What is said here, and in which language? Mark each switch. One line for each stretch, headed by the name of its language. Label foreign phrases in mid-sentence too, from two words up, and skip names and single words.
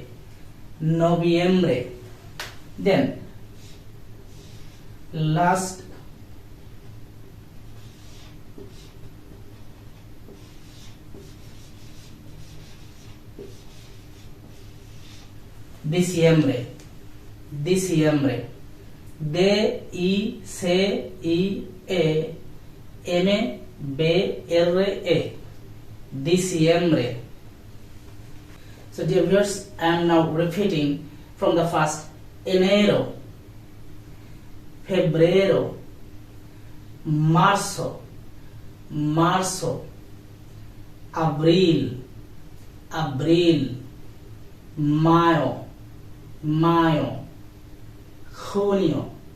Spanish: Noviembre.
English: Then last diciembre.
Spanish: Diciembre. D-I-C-I-E-M-B-R-E. Diciembre.
English: So dear viewers, I am now repeating from the first:
Spanish: enero, febrero, marzo, abril, mayo, junio,